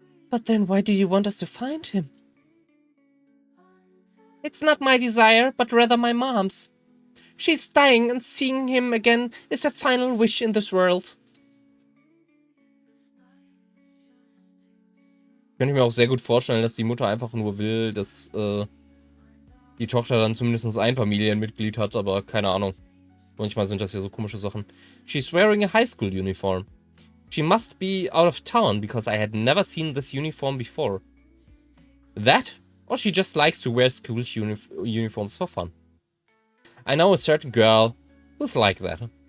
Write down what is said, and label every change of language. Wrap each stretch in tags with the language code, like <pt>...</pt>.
<en>But then why do you want us to find him? It's not my desire, but rather my mom's. She's dying, and seeing him again is her final wish in this world.</en> <de>Könnte ich mir auch sehr gut vorstellen, dass die Mutter einfach nur will, dass die Tochter dann zumindest ein Familienmitglied hat, aber keine Ahnung. Manchmal sind das ja so komische Sachen.</de> <en>She's wearing a high school uniform. She must be out of town, because I had never seen this uniform before. That, or she just likes to wear school uniforms for fun. I know a certain girl who's like that.</en>